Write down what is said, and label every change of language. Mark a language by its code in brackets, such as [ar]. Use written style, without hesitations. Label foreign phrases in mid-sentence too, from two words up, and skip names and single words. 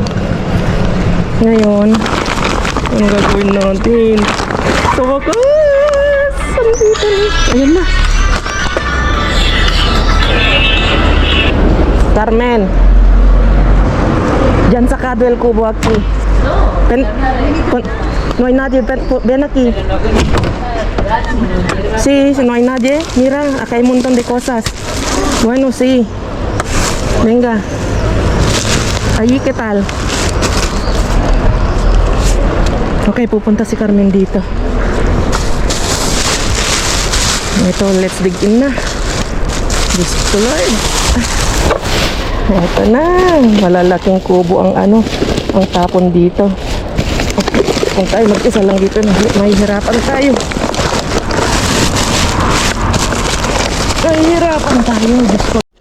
[tl] Ngayon, ang gagawin natin? Sa wakas! Andito na. Ayan na. Carmen. Diyan sa Cadwell Kubo aquí. [es] No hay nadie, ven aquí. Sí, no hay nadie. Mira, acá hay un montón de cosas. Bueno, sí. Venga. Allí, ¿qué tal? [tl] Okay, pupunta si Carmen dito. Ito, [en] let's dig in na. [tl] Diyos ko, Lord. Ito na. Malalaking kubo ang ang tapon dito. Okay. Kung tayo mag-isa lang dito, mahihirapan tayo. Mahihirapan tayo. Diyos ko.